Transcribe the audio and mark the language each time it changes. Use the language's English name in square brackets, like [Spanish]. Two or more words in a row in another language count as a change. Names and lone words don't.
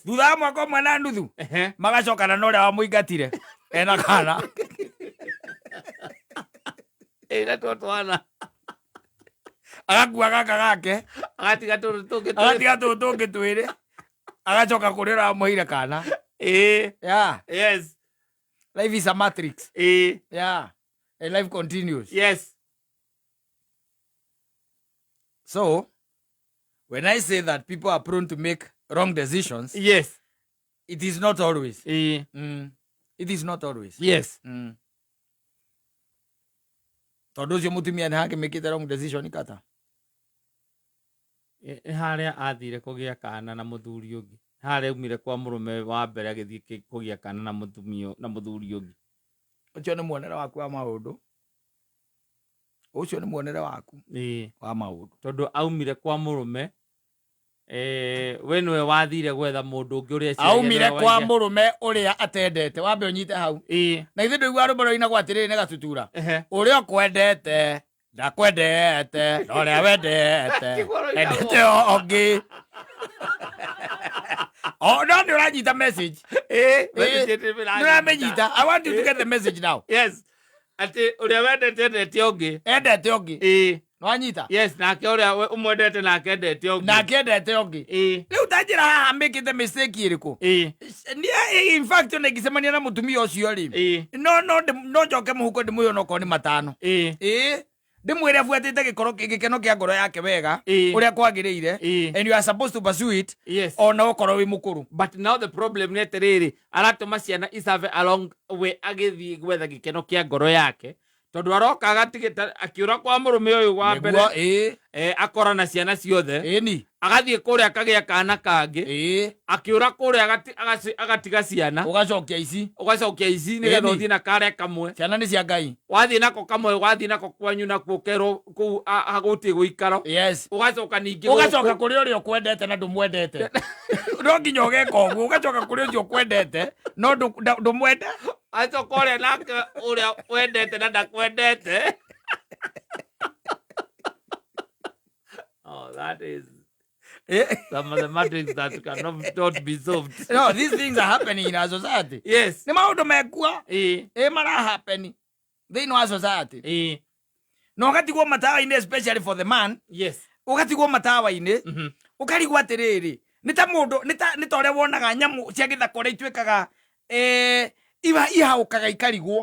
[Kikuyu] thutha wa mwaka ũmwe na nuthu magacokana na ũrĩa wamũingatire ena kana natuo twana agakua gaka gake agatiga tũrũ tũngĩ twĩrĩ agacoka kũrĩ ũrĩa wamũheire kana [English] yes life is a matrix and life continues yes. So when I say that people are prone to make wrong decisions, yes, it is not always. It is not always. Yes. [Kikuyu] Tondu ucio mutumia ni hake [English] make the wrong decision [Kikuyu] kata. Haria athire kugia kana na muthuri ungi. Haria umire kwa murume wa mbere agithie kugia kana na mutumia na muthuri ungi. Ucio ni muonere waku wa maundu. Ucio ni muonere waku wa maundu. Tondu aumire kwa murume we niwe wathire gwetha mundu ungi uria aumire kwa murume uria atendete wambe unyite hau na ithe ndũigua rũmero-inĩ gwatirĩrĩ nĩ gatutura uria kwendete ndakwendete na uria wendete endete ongi no nĩ ũranyita message nĩũramenyita. [English] I want you to get the message now. Yes, [Kikuyu] ati uria wendete endete ongi nwanyita. Yes, nake uria umwendete nake endete ongi riu tanjira haha mikite mistake iriku [English] in fact [Kikuyu] ona ngicemania na mutumia ucio ri no njoke muhuko ndimuyo noko ni matano ndimwire afuatite gikeno kia ngoro yake wega uria kwagiriire [English] and you are supposed to pursue it [Kikuyu] ona ukorwo wi mukuru. [English] But now the problem [Kikuyu] ni atiriri aratuma ciana isave along we agithii gwetha gikeno kia ngoro yake tondu aroka agatigita akiura kwa murume uyu wa mbere akora na ciana ciothe agathie kuria akagia kana kangi akiura kuria agatiga ciana ugacokia ici nigetha uthie na kare kamwe. Ciana ni cia Ngai wathie nako kamwe wathie nako kwanyu nakuo kero kuu agutie guikaro ugacoka ningi ugacoka kuri uria ukwendete na ndumwendete no nginya ugeka uguo ugacoka kuri ucio ukwendete no ndumwende acoka uria nake uria wendete na ndakwendete. [English] Oh, that is some of the matters that cannot be solved. No, these things are happening in our society. Yes. [Kikuyu] Ni maundu mekua [English] mara happen [Kikuyu] thĩinĩ wa society. No ugatigwo matawa-inĩ [English] especially for the man. [Kikuyu] Yes. Ugatigwo matawa-inĩ ukarigwo atiriri ni ta mundu ni ta uria wonaga nyamu cia githaka uria itwikaga ihaukaga ikarigwo.